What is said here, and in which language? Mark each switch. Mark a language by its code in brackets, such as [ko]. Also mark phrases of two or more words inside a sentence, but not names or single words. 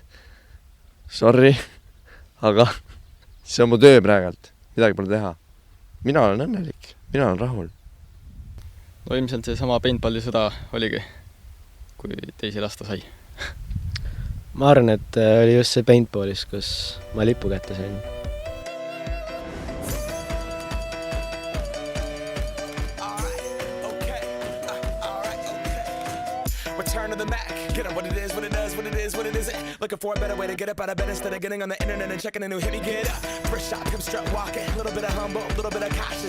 [et] Sorry, aga see on mu töö praegult. Midagi pole teha. Mina olen õnnelik, mina olen rahul. No ilmselt see sama paintballi sõda oligi, kui teisi lasta sai. Ma arvan, et oli just see paintballis, kus ma lipu kätte sain. [en] Return to the Mac. Get up what it is, what it does, what it is, what it isn't. Looking for a better way to get up out of bed instead of getting on the internet and checking a new hit. Me get up, first shot, come strut walking. A little bit of humble, a little bit of cautious.